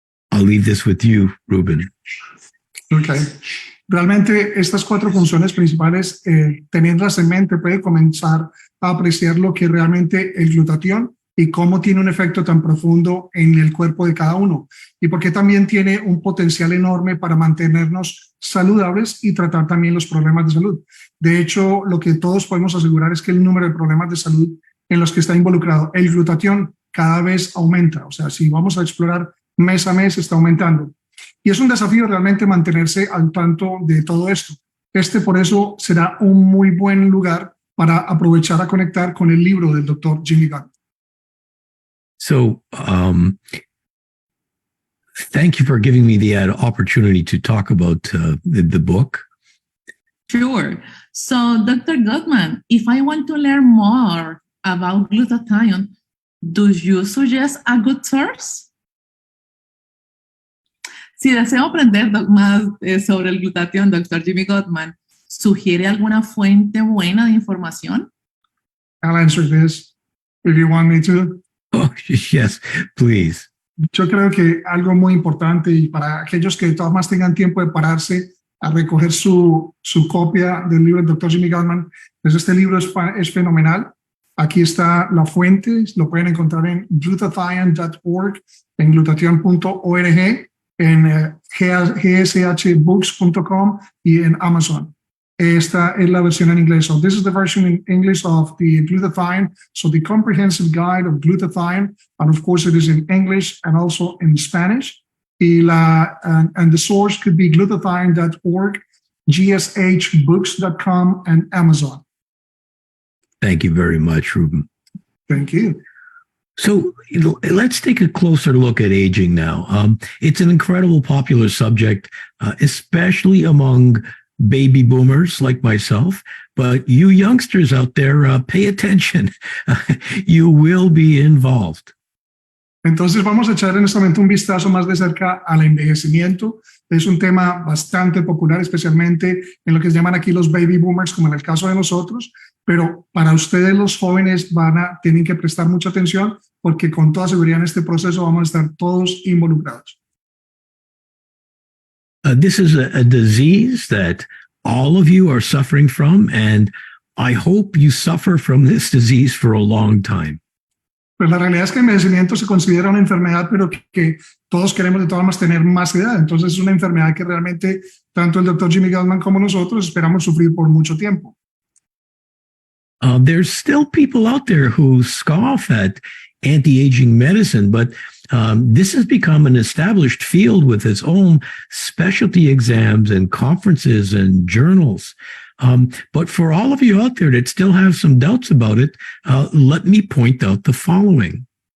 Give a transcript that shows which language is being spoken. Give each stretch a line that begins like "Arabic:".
English: I'll leave this with you, Ruben. Okay.
Spanish: Realmente estas 4 funciones principales, teniéndolas en mente, puede comenzar a apreciar lo que realmente el glutatión y cómo tiene un efecto tan profundo en el cuerpo de cada uno y porque también tiene un potencial enorme para mantenernos saludables y tratar también los problemas de salud. De hecho, lo que todos podemos asegurar es que el número de problemas de salud en los que está involucrado el glutatión cada vez aumenta. O sea, si vamos a explorar mes a mes, está aumentando. Y es un desafío realmente mantenerse al tanto de todo esto. Por eso será un muy buen lugar para aprovechar a conectar con el libro del Dr. Jimmy Gutman.
English: So, thank you for giving me the opportunity to talk about the book. Sure. So, Dr. Gutman, if I want to learn more about glutathione, do you suggest a good source?
Spanish: Si deseo aprender más sobre el glutatión, Dr. Jimmy Gutman, ¿sugiere alguna fuente buena de información?
English: I'll answer this if you want me to. Oh, yes, please.
Spanish: Yo creo que algo muy importante y para aquellos que todos más tengan tiempo de pararse a recoger su copia del libro del Dr. Jimmy Gutman, pues este libro es fenomenal. Aquí está la fuente, lo pueden encontrar en glutathione.org, en glutathione.org, en gshbooks.com y en Amazon. Esta es la versión en inglés.
English: So this is the version in English of the glutathione. So the comprehensive guide of glutathione, and of course it is in English and also in Spanish. And the source could be glutathione.org, gshbooks.com, and Amazon. Thank you very much, Ruben. Thank you. So let's take a closer look at aging now. It's an incredible popular subject, especially among baby boomers like myself, but you youngsters out there, pay attention. You will be involved.
Spanish: Entonces vamos a echar en este momento un vistazo más de cerca al envejecimiento. Es un tema bastante popular, especialmente en lo que se llaman aquí los baby boomers, como en el caso de nosotros, pero para ustedes los jóvenes tienen que prestar mucha atención porque con toda seguridad en este proceso vamos a estar todos involucrados.
English: This is a disease that all of you are suffering from, and I hope you suffer from this disease for a long time.
Spanish: Pues la realidad es que el envejecimiento se considera una enfermedad, pero que todos queremos de todas formas tener más edad. Entonces es una enfermedad que realmente tanto el Dr. Jimmy Gutman como nosotros esperamos sufrir por mucho tiempo.
English: There's still people out there who scoff at anti-aging medicine, but this has become an established field with its own specialty exams and conferences and journals. But for all of you out there that still have some doubts about it, let me point out the following.